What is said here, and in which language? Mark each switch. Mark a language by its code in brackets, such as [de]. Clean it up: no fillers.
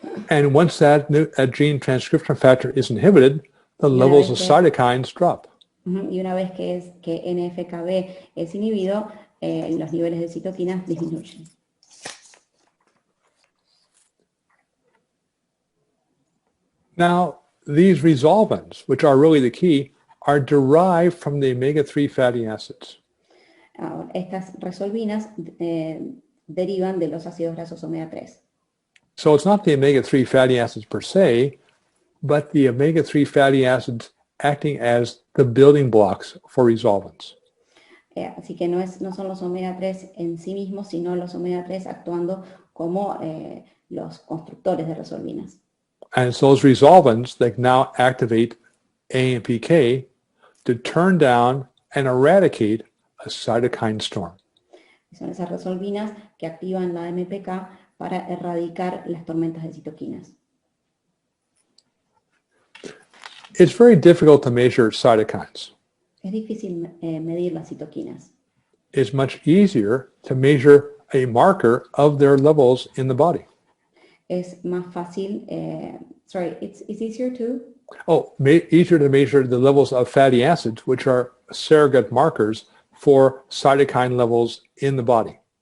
[en] And once that gene transcription factor is inhibited, the levels of cytokines drop. [es] Y una vez que NFKB es inhibido, los niveles de citoquinas disminuyen. [en] Now, these resolvins, which are really the key, are derived from the omega-3 fatty acids. [es] Ahora, estas resolvinas derivan de los ácidos grasos omega 3. [en] So it's not the omega-3 fatty acids per se, but the omega-3 fatty acids acting as the building blocks for resolvins. [es] Así que no son los omega 3 en sí mismos, sino los omega 3 actuando como los constructores de resolvinas. [en] And it's those resolvins that now activate AMPK to turn down and eradicate a cytokine storm. [es] Son esas resolvinas que activan la AMPK para erradicar las tormentas de citoquinas. [en] It's very difficult to measure cytokines. [es] Es difícil medir las citoquinas. [en] It's much easier to measure a marker of their levels in the body. [es] Es más fácil, [en] it's easier to? Easier to measure the levels of fatty acids, which are surrogate markers for cytokine levels in the body.